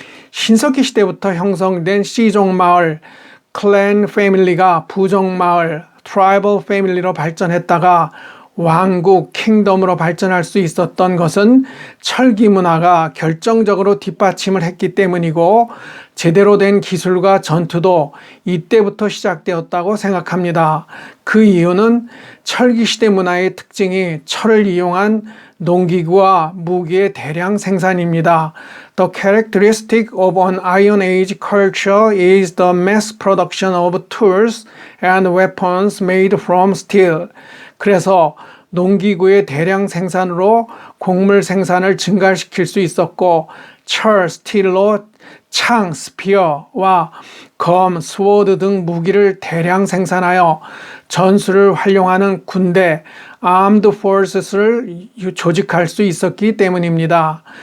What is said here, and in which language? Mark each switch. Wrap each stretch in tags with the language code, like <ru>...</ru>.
<ko>신석기 시대부터 형성된 C종 마을, 클랜 패밀리가 부종 마을, 트라이벌 패밀리로 발전했다가 왕국, 킹덤으로 발전할 수 있었던 것은 철기 문화가 결정적으로 뒷받침을 했기 때문이고 제대로 된 기술과 전투도 이때부터 시작되었다고 생각합니다. 그 이유는 철기시대 문화의 특징이 철을 이용한 농기구와 무기의 대량 생산입니다.</ko> <en>The characteristic of an Iron Age culture is the mass production of tools and weapons made from steel.</en> <ko>그래서 농기구의 대량 생산으로 곡물 생산을 증가시킬 수 있었고 철, 스틸로 창, 스피어와 검, 스워드 등 무기를 대량 생산하여 전술을 활용하는 군대, armed forces를 조직할 수 있었기 때문입니다.</ko>